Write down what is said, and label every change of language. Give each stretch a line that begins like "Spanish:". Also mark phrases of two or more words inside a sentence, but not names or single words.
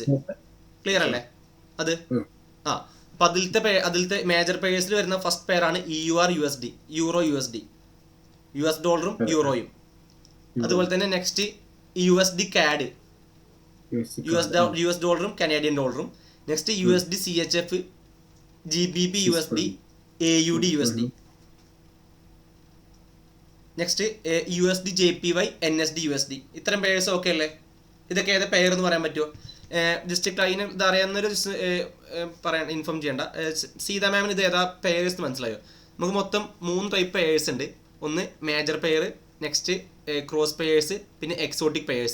Malayalam: ക്ലിയർ അല്ലേ അത്? അപ്പം അതിലത്തെ മേജർ പെയേഴ്സിൽ വരുന്ന ഫസ്റ്റ് പെയറാണ് EURUSD, യൂറോ USD, US ഡോളറും യൂറോയും. അതുപോലെ തന്നെ നെക്സ്റ്റ് USD CAD, US ഡോളറും കനേഡിയൻ ഡോളറും. നെക്സ്റ്റ് USD CHF, GBP USD, AUD USD. നെക്സ്റ്റ് USD JPY, NSD USD. ഇത്തരം
English: pairs okay
Malayalam: അല്ലേ? ഇതൊക്കെ ഏതാ പെയർ എന്ന് പറയാൻ പറ്റുമോ? ജസ്റ്റ് അതിന് ഇത് അറിയാവുന്നൊരു പറയാൻ ഇൻഫോം ചെയ്യേണ്ട. സീത മാമിന് ഇത് ഏതാ പെയേഴ്സ് മനസ്സിലായോ? നമുക്ക് മൊത്തം 3
English: type pairs
Malayalam: ഉണ്ട്. ഒന്ന്
English: major pair, next cross pairs,
Malayalam: പിന്നെ
English: exotic pairs.